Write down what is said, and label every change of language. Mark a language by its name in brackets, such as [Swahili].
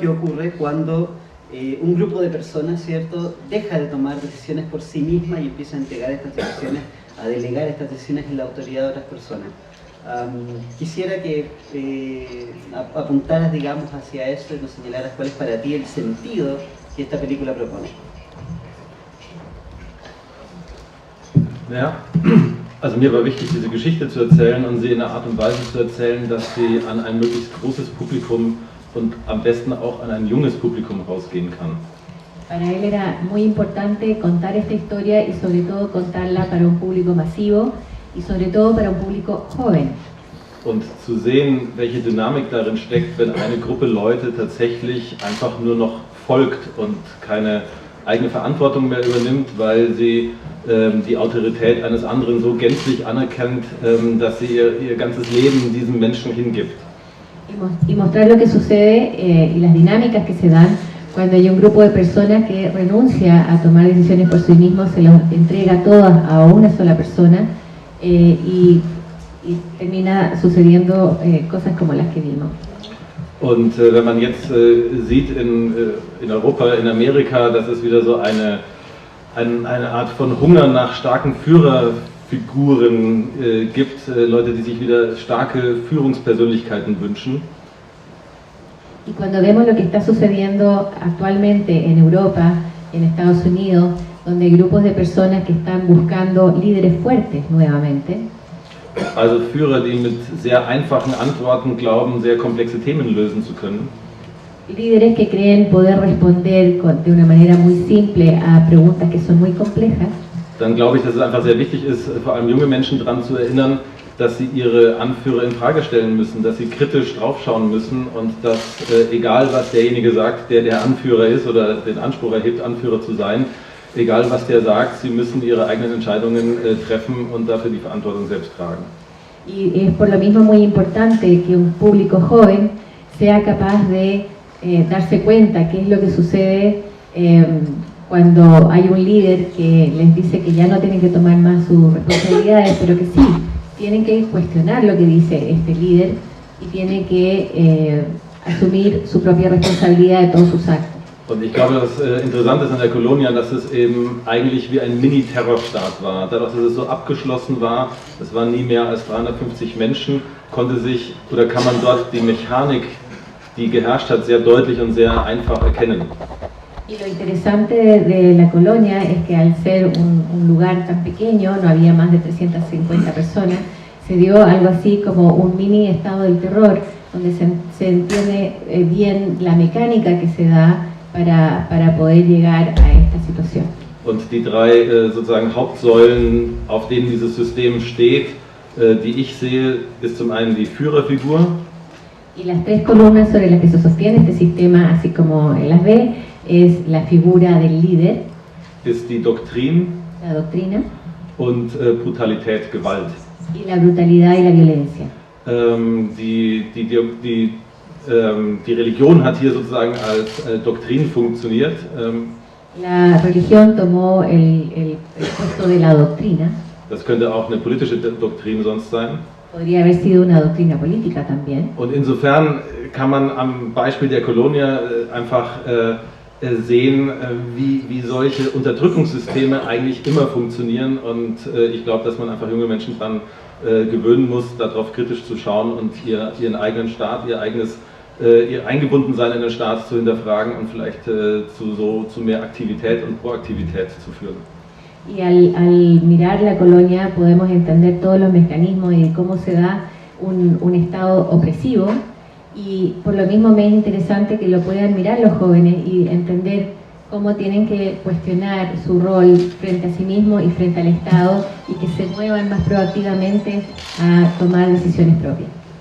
[Spanish] ¿Qué ocurre cuando un grupo de personas, ¿cierto?, deja de tomar decisiones por sí misma y empieza a entregar estas decisiones, a delegar estas decisiones en la autoridad de otras personas? Quisiera que apuntaras, digamos, hacia eso y nos señalaras cuál es para ti el sentido que esta película propone. [German] Ja, also mir war wichtig, diese Geschichte zu erzählen und sie in einer Art und Weise zu erzählen, dass sie an ein möglichst großes Publikum und am besten auch an ein junges Publikum rausgehen kann. [Spanish] Para él era muy importante contar esta historia y sobre todo contarla para un público masivo y sobre todo para un público joven. [German] Und zu sehen, welche Dynamik darin steckt, wenn eine Gruppe Leute tatsächlich einfach nur noch folgt und keine eigene Verantwortung mehr übernimmt, weil sie die Autorität eines anderen so gänzlich anerkennt, dass sie ihr ganzes Leben diesem Menschen hingibt. [Spanish] Y mostrar lo que sucede y las dinámicas que se dan cuando hay un grupo de personas que renuncia a tomar decisiones por sí mismos, se los entrega todas a una sola persona y termina sucediendo cosas como las que vimos. [German] Und wenn man jetzt sieht in Europa, in Amerika, dass es wieder so eine Art von Hunger nach starken Führerfiguren gibt, Leute, die sich wieder starke Führungspersönlichkeiten wünschen. [Spanish] Y cuando vemos lo que está sucediendo actualmente en Europa, en Estados Unidos, donde hay grupos de personas que están buscando líderes fuertes nuevamente. [German] Also Führer, die mit sehr einfachen Antworten glauben, sehr komplexe Themen lösen zu können. [Spanish] Líderes que creen poder responder de una manera muy simple a preguntas que son muy complejas. [German] Dann glaube ich, dass es einfach sehr wichtig ist, vor allem junge Menschen daran zu erinnern, dass sie ihre Anführer in Frage stellen müssen, dass sie kritisch draufschauen müssen und dass egal was derjenige sagt, der Anführer ist oder den Anspruch erhebt, Anführer zu sein, egal was der sagt, sie müssen ihre eigenen Entscheidungen treffen und dafür die Verantwortung selbst tragen. [Spanish] Y es por lo mismo muy importante que un público joven sea capaz de darse cuenta qué es lo que sucede cuando hay un líder que les dice que ya no tienen que tomar más sus responsabilidades, pero que sí, tienen que cuestionar lo que dice este líder y tienen que asumir su propia responsabilidad de todos sus actos. [German] Und ich glaube, das Interessante ist an der Colonia, dass es eben eigentlich wie ein Mini-Terrorstaat war. Dadurch, dass es so abgeschlossen war, es waren nie mehr als 350 Menschen, kann man dort die Mechanik, die geherrscht hat, sehr deutlich und sehr einfach erkennen. [Spanish] Y lo interesante de la colonia es que al ser un lugar tan pequeño, no había más de 350 personas, se dio algo así como un mini estado del terror, donde se entiende bien la mecánica que se da para poder llegar a esta situación. [German] Und die drei sozusagen Hauptsäulen, auf denen dieses System steht, die ich sehe, ist zum einen die Führerfigur. [Spanish] Y las tres columnas sobre las que se sostiene este sistema, así como él las ve, es la figura del líder, [German] Ist die Doktrin [Spanish] la doctrina, [German] und Brutalität, Gewalt. [Spanish] y la brutalidad y la violencia. [German] Die Religion hat hier sozusagen als Doktrin funktioniert. [Spanish] La religión tomó el puesto de la doctrina. [German] Das könnte auch eine politische Doktrin sonst sein. [Spanish] Podría haber sido una doctrina política también. [German] Und insofern kann man am Beispiel der Colonia einfach sehen, wie solche Unterdrückungssysteme eigentlich immer funktionieren. Und ich glaube, dass man einfach junge Menschen daran gewöhnen muss, darauf kritisch zu schauen und ihren eigenen Staat, ihr Eingebundensein in den Staat zu hinterfragen und vielleicht zu mehr Aktivität und Proaktivität zu führen. [Spanish] Y al mirar la colonia podemos entender todos los mecanismos y cómo se da un estado opresivo, y por lo mismo me es interesante que lo puedan mirar los jóvenes y entender cómo tienen que cuestionar su rol frente a sí mismos y frente al Estado, y que se muevan más proactivamente a tomar decisiones propias.